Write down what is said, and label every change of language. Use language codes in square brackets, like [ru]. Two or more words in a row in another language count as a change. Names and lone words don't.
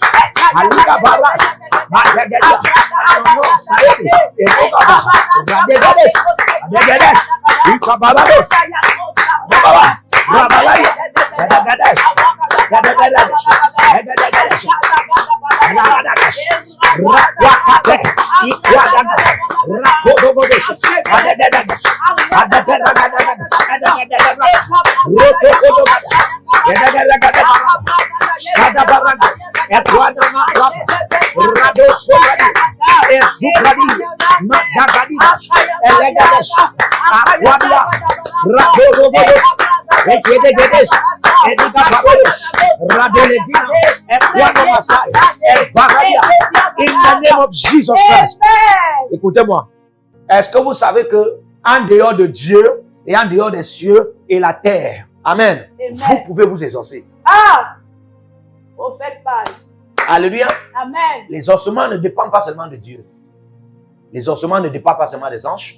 [en] Alika Baras, Magagadas, Saedi, Radegedes, Radegedes, Ikabaros, Rabala, Rabalaya, Radegedes, Radegedes, Radegedes, Radegedes, Rakwakate, Ikwadaga, Rakodogodes, Radegedes, Radegedes, Radegedes, In the name of Jesus Christ. [fr] Écoutez-moi. Est-ce que vous savez que en dehors de Dieu et en dehors des cieux et la terre, amen, vous pouvez vous exaucer. Alléluia. Amen. Les ossements ne dépendent pas seulement de Dieu. Les ossements ne dépendent pas seulement des anges.